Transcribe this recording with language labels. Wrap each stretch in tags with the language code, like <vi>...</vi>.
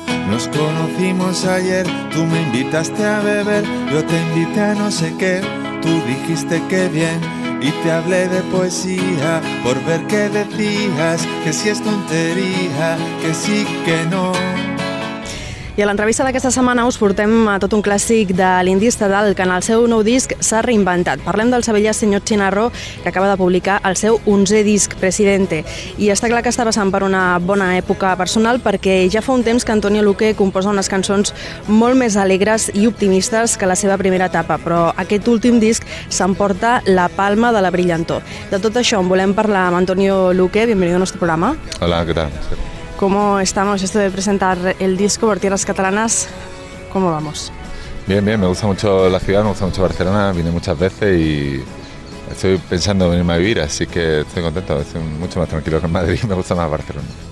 <es>Nos conocimos ayer, tú me invitaste a beber, yo te invité a no sé qué, tú dijiste que bien, y te hablé de poesía, por ver qué decías, que si es tontería, que sí, que no.</es> <ca>I a l'entrevista d'aquesta setmana us portem a tot un clàssic de l'indi estatal que en el seu nou disc s'ha reinventat. Parlem del sevillà Senyor Chinarro, que acaba de publicar el seu 11è disc, Presidente. I està clar que està passant per una bona època personal perquè ja fa un temps que Antonio Luque composa unes cançons molt més alegres i optimistes que la seva primera etapa, però aquest últim disc s'emporta la palma de la brillantor. De tot això en volem parlar amb Antonio Luque. Bienvenido al nostre programa. Hola, què tal?</ca> <es>¿Cómo estamos? Esto de presentar el disco por tierras catalanas, ¿cómo vamos? Bien, bien, me gusta mucho la ciudad, me gusta mucho Barcelona, vine muchas veces y estoy pensando en venirme a vivir, así que estoy contento, estoy mucho más tranquilo que en Madrid, me gusta más Barcelona.</es>